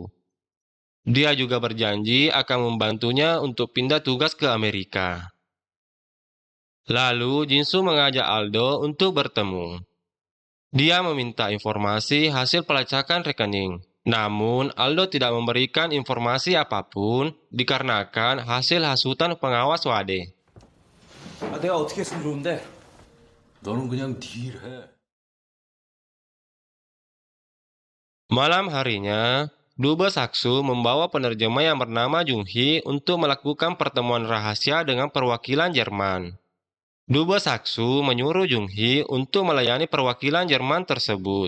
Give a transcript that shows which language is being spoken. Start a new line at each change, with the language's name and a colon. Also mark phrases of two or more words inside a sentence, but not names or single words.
Indonesian: Dia juga berjanji akan membantunya untuk pindah tugas ke Amerika. Lalu, Jinsu mengajak Aldo untuk bertemu. Dia meminta informasi hasil pelacakan rekening. Namun, Aldo tidak memberikan informasi apapun dikarenakan hasil hasutan pengawas Wade.
Korean: 내가 어떻게 했으면 좋은데? 너는 그냥 딜해.
Indonesian: Malam harinya, Dubes Haksu membawa penerjemah yang bernama Jung-hee untuk melakukan pertemuan rahasia dengan perwakilan Jerman. Dubes Haksu menyuruh Jung-hee untuk melayani perwakilan Jerman tersebut.